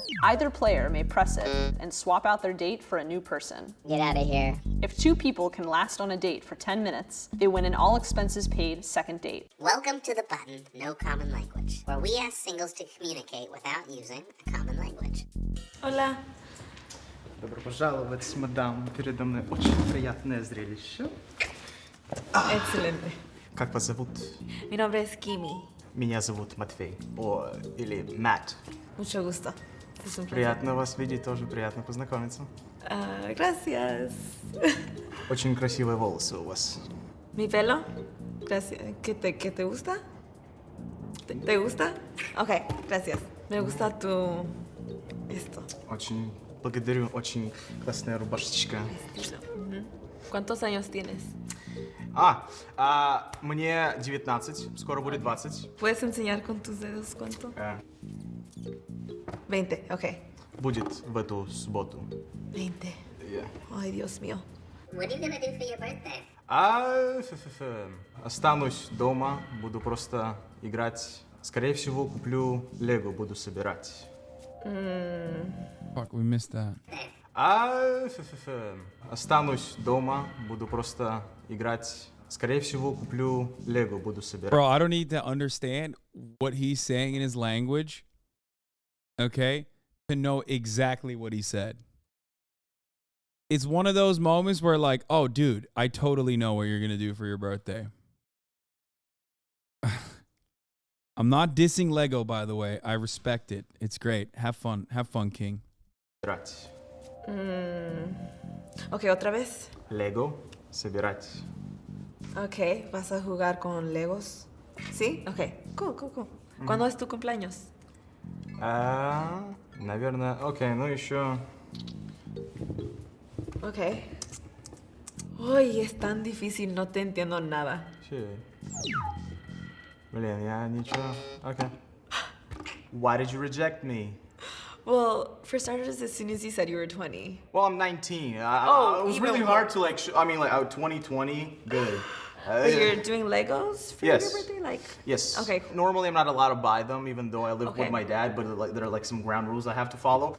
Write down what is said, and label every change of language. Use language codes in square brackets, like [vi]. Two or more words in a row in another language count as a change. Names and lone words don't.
[en] Either player may press it and swap out their date for a new person. Get out of here. If two people can last on a date for 10 minutes, they win an all expenses paid second date. Welcome to The Button, No Common Language, where we ask singles to communicate without using a common language. [es] Hola. [ru] Добро пожаловать, мадам. Передо мной очень приятное зрелище. [es] Excelente. [ru] Как вас зовут? [es] Mi nombre es Kimi. [ru] Меня зовут Матвей. Или Matt. [es] Mucho gusto. Es un placer. [ru] Приятно вас видеть, тоже приятно познакомиться. [es] Gracias. [ru] Очень красивые волосы у вас. [es] Mi pelo. Gracias. ¿Qué te gusta? ¿Te gusta? Ok, gracias. Me gusta tu... esto. [ru] Очень благодарю, очень классная рубашечка. [es] ¿Cuántos años tienes? [ru] Мне 19, скоро будет 20. [es] ¿Puedes enseñar con tus dedos cuánto? 20, ok. [ru] Будет в эту субботу. 20. [en] Yeah. [es] Ay, Dios mío. [en] What are you gonna do for your birthday? [ru] Останусь дома, буду просто играть. Скорее всего, куплю Лего, буду собирать. [en] Fuck, we missed that. [ru] Останусь дома, буду просто играть. Скорее всего, куплю Лего, буду собирать. [en] Bro, I don't need to understand what he's saying in his language, okay, to know exactly what he said. It's one of those moments where like, oh, dude, I totally know what you're going to do for your birthday. I'm not dissing Lego, by the way. I respect it. It's great. Have fun. Have fun, King. [es] Ok, otra vez. [ru] Lego, собирать. [es] Ok, vas a jugar con Legos. ¿Sí? [en] Ok, cool. [es] ¿Cuándo es tu cumpleaños? [ru] Наверное, окей, ну еще... [es] Ok. Uy, es tan difícil, no te entiendo nada. Sí. [ru] Блин, я ничего... [en] Okay. Why did you reject me? Well, for starters, as soon as you said you were 20. Well, I'm 19. It was really more. hard to like, 2020, good. But you're doing Legos for your birthday? Like, yes. Okay. Normally, I'm not allowed to buy them, even though I live with my dad, but like, there are like some ground rules I have to follow.